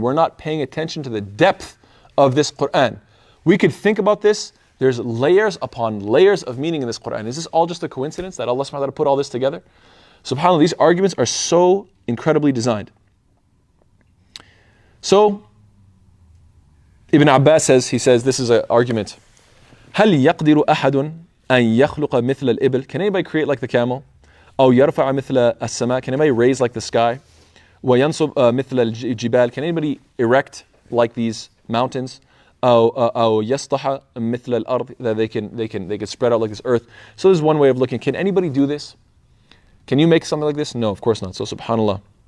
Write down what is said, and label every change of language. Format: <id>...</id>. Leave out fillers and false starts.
<en>We're not paying attention to the depth of this Quran. We could think about this. There's layers upon layers of meaning in this Quran. Is this all just a coincidence that Allah subhanahu wa ta'ala put all this together? SubhanAllah, these arguments are so incredibly designed. So, Ibn Abbas says, this is an argument.</en> <ar>هل يقدر أحد أن يخلق مثل الإبل?</ar> <en>Can anybody create like the camel?</en> <ar>أو يرفع مثل السماء?</ar> <en>Can anybody raise like the sky?</en> <ar>وينصب مثل الجبال?</ar> <en>Can anybody erect like these mountains?</en> <ar>أو يسطح مثل الأرض?</ar> <en>That they can spread out like this earth. So this is one way of looking. Can anybody do this? Can you make something like this? No, of course not. So subhanAllah.</en>